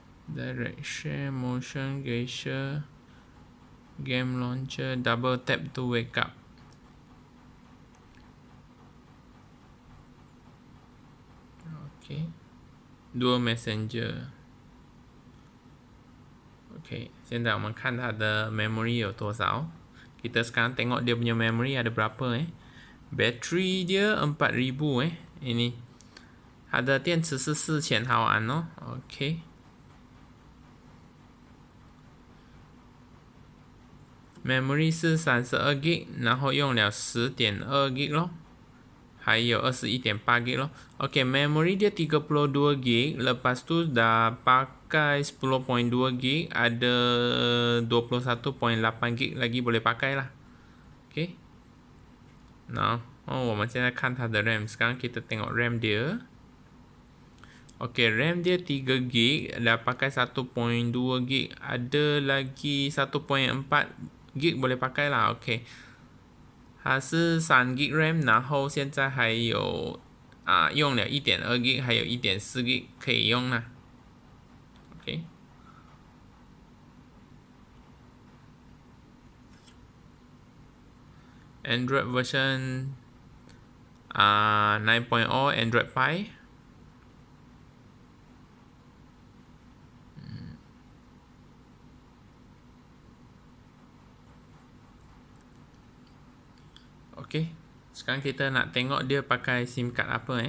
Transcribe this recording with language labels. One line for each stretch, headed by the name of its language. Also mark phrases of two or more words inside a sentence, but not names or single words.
English: direct share, motion gesture, game launcher, double tap to wake up. Okay, dual messenger.
Malay: Okay,
Chinese: 现在我们看它的 memory 有多少。
Malay: Kita sekarang tengok dia punya memory ada berapa Battery dia 4000 Ini.
Chinese: 它的电池是4000毫安哦。OK。Memory 是32GB， 然后用了 10.2GB 咯。还有 21.8GB 咯。Okay,
Malay: memory dia 32GB. Lepas tu dah pakai 10.2GB. Ada 21.8GB lagi boleh pakai lah. Okay. Nah,
Chinese: oh, 我们现在看它的 RAM.
Malay: Sekarang kita tengok RAM dia. Okay, RAM dia 3GB. Dah pakai 1.2GB. Ada lagi 1.4GB boleh pakai lah.
Chinese: Okay. 它是3GB RAM， 然后现在还有用了 1.2GB， 还有 1.4GB 可以用啦。OK。
English: Android version
Malay: 9.0 Android Pie。Okay, sekarang kita nak tengok dia pakai SIM card apa